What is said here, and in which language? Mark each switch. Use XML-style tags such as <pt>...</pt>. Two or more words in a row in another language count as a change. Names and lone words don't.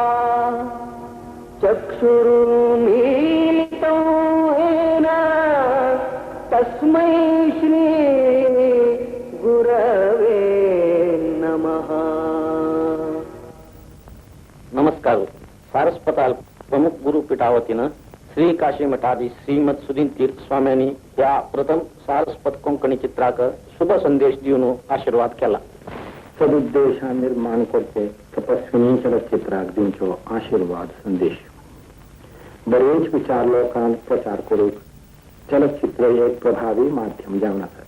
<sa>चक्षुरुन्मीलितं येन तस्मै श्री गुरवे नमः।</sa> <kok>नमस्कार. सारस्वताल प्रमुख गुरु पीठावतीनं श्री काशी मठाधी श्रीमद सुधीन तीर्थ स्वाम्यांनी या प्रथम सारस्वत कोंकणी चित्राक शुभ संदेश दिवन आशीर्वाद केला. सदुद्देशा निर्माण करते तपस्विनी चलचित्राक दिवचो आशीर्वाद संदेश. बरेच विचार लोकांक प्रचार करूक चलचित्र एक प्रभावी माध्यम जावन आसा.</kok>